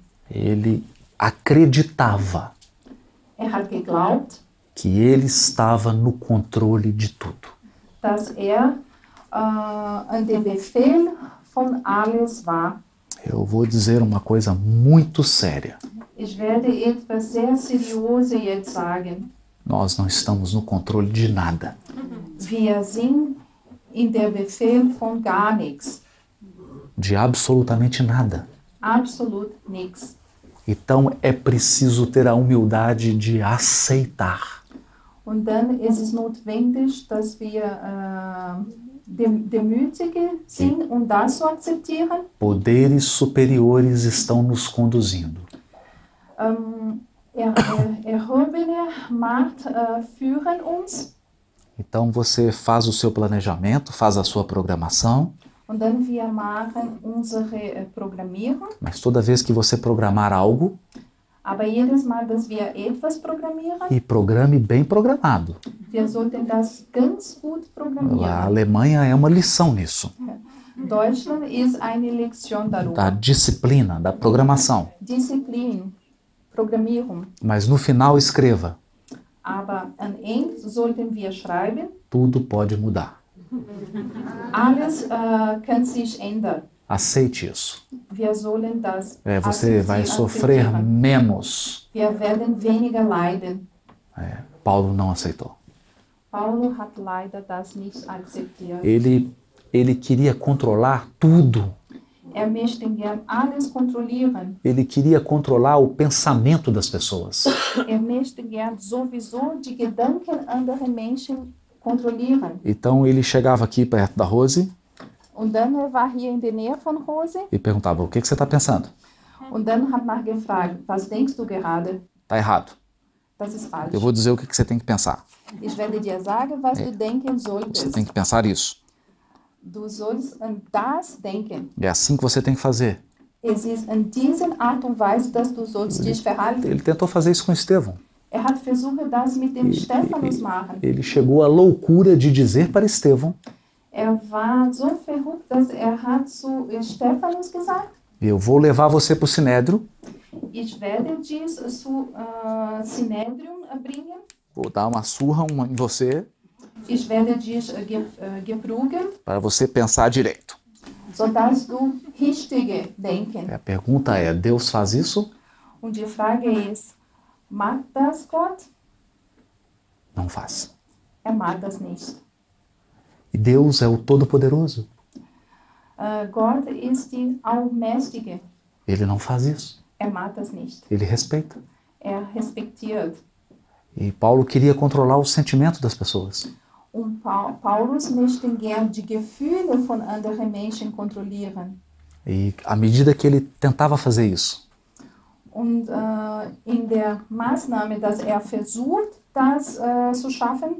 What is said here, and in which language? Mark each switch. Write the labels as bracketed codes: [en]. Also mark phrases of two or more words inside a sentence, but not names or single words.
[pt] Ele acreditava [de] Hat geglaubt, [pt] que ele estava no controle de tudo. [de] dass an dem Befehl von alles war. [pt] Eu vou dizer uma coisa muito séria. [de] Ich werde etwas sehr Seriöses jetzt sagen. [pt] Nós não estamos no controle de nada. [de] Wir sind in der Befehl von gar nichts. [pt] De absolutamente nada. [de] Absolut nichts. [pt] Então é preciso ter a humildade de aceitar. [de] Und dann ist es notwendig, dass wir demütige sind, das zu akzeptieren. [pt] Poderes superiores estão nos conduzindo. [de] Erhobene Macht führen uns. [pt] Então você faz o seu planejamento, faz a sua programação. [de] Und dann wir machen unsere Programmierung. [pt] Mas toda vez que você programar algo, [de] Aber jedes Mal, dass wir etwas programmieren, [pt] e programe bem programado. [de] wir sollten das ganz gut [pt] A [de] programmieren. [pt] Alemanha é uma lição nisso. [de] Deutschland ist eine Lektion [pt] Da [de] darüber. [pt] disciplina, da programação. [de] Disziplin, Programmierung. [pt] Mas no final escreva, [de] Aber am Ende sollten wir schreiben, [pt] tudo pode mudar. [de] alles kann sich ändern. [pt] Aceite isso. [de] Wir sollen das [pt] Você vai sofrer [de] akzeptieren. [pt] menos. [de] Wir werden weniger leiden. [pt] Paulo não aceitou. [de] Paulo hat leider das nicht akzeptiert. [pt] Ele queria controlar tudo. [de] Möchte gern alles kontrollieren. [pt] Ele queria controlar o pensamento das pessoas. [de] Möchte gern sowieso die Gedanken anderer Menschen kontrollieren. [pt] Então ele chegava aqui perto da Rose [de] Und dann war hier in der Nähe von Rose. [pt] e perguntava, o que você está pensando? [de] Und dann hat man gefragt, was denkst du gerade? [pt] Está errado. [de] Das ist falsch. [pt] Eu vou dizer o que você tem que pensar. [de] Ich werde dir sagen, was du denken [pt] Você [de] solltest. [pt] tem que pensar isso. [de] Du sollst an das denken. [pt] É assim que você tem que fazer. [de] Es ist in dieser Art und Weise, dass du sollst dich verhalten. [pt] Ele tentou fazer isso com Estevão. [de] Hat versucht, das mit dem Stephanus machen. [pt] Ele chegou à loucura de dizer para Estevão, [de] War so verrückt, dass hat zu Stephanus gesagt, [pt] eu vou levar você para o Sinédrio, [de] ich werde dies zu Synedrium bringen. [pt] vou dar uma surra em você [de] Ich werde dich geprügeln, [pt] para você pensar direito. [de] sodass du richtige denken. [pt] A pergunta é, Deus faz isso? [de] Und die Frage ist, mag das Gott? [pt] Não faz. [de] Mag das nicht. [pt] E Deus é o Todo-Poderoso. [de] Gott ist die Allmächtige. [pt] Ele não faz isso. [de] Mag das nicht. [pt] Ele respeita. [de] Respektiert. [pt] E Paulo queria controlar o sentimento das pessoas. [de] Und Paulus möchte gern die Gefühle von anderen Menschen kontrollieren. [pt] E à medida que ele tentava fazer isso, [de] Und in der Maßnahme, dass versucht, das zu schaffen,